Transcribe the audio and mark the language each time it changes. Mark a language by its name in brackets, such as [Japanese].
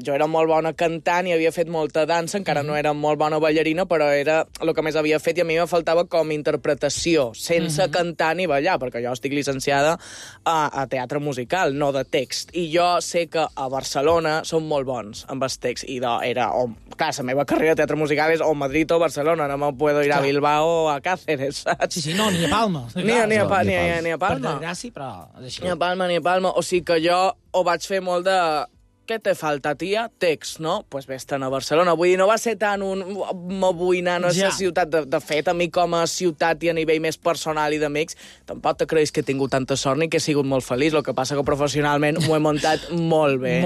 [Catalan] Jo era molt bona cantant i havia fet molta dansa, encara no era molt bona ballarina, però era el que més havia fet i a mi me faltava com interpretació, sense cantar ni ballar, perquè jo estic llicenciada a teatre musical, no de text. I jo sé que a Barcelona són molt bons amb els texts. I era, o, clar, la meva carrera de teatre musical és o Madrid o Barcelona. [Spanish] No me puedo ir a Bilbao o a Cáceres, saps? [Catalan] Sí, sí, no, ni a Palma. Ni a Palma. Per desgràcia, però... Ni a Palma, ni a Palma. O sigui que jo ho vaig fer molt de... Què te falta, tia? Text, no? Doncs [Spanish] pues [Catalan] vés-te'n a Barcelona. Vull dir, no va ser tan un... M'avui anar a la ciutat. De fet, a mi com a ciutat i a nivell més personal i d'amics, tampoc te creus que he tingut tanta sort ni que he sigut molt feliç. El que passa que professionalment m'ho he muntat molt bé.